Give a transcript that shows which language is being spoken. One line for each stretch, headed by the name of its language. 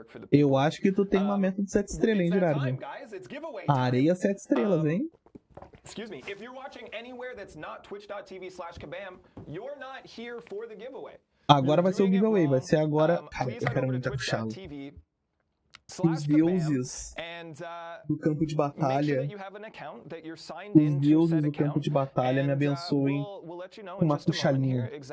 Portuguese: Eu acho que tu tem uma meta de 7 estrelas, hein, Girardi? Areia 7 estrelas, hein?
English: Excuse me, if you're watching anywhere that's not twitch.tv/Kabam, you're not here for the giveaway.
Portuguese: Agora vai ser o giveaway, vai ser agora... Cara, eu quero muito puxá-lo. Os deuses do campo de batalha, os deuses do campo de batalha me abençoem com uma puxalinha.